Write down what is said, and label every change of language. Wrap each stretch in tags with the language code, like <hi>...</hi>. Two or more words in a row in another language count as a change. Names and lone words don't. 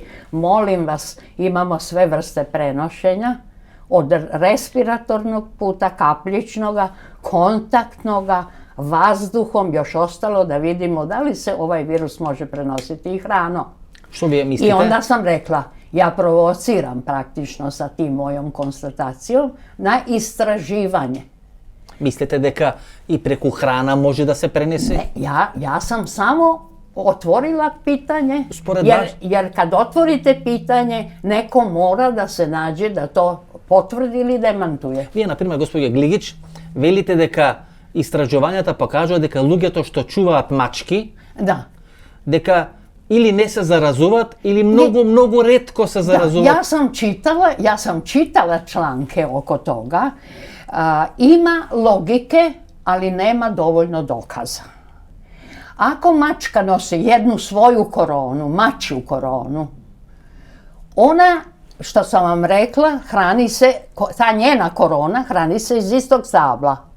<sr>Molim vas, imamo sve vrste prenošenja, od respiratornog puta, kapljičnoga, kontaktnoga, vazduhom, još ostalo da vidimo da li se ovaj virus može prenositi i hranom. Što vi mislite? I onda sam rekla, ja provociram praktično sa tim mojom konstatacijom na istraživanje.</sr> <mk>Mislite дека и преку храна може да се пренесе?</mk> <sr>Ne, ja sam samo otvorila pitanje, jer kad otvorite pitanje, neko mora da se nađe da to potvrdi ili demantuje.</sr> <mk>Вие, например, господја Глигич, велите дека истражувањата покажуваат дека луѓето што чуваат мачки, дека или не се заразуваат, или многу ретко се заразуваат.</mk> <sr>Ja sam čitala članke oko toga. Ima logike, ali nema dovoljno dokaza. Ako mačka nosi jednu svoju koronu, mačju koronu, ona, što sam vam rekla, hrani se, ta njena korona hrani se iz istog stabla.</sr>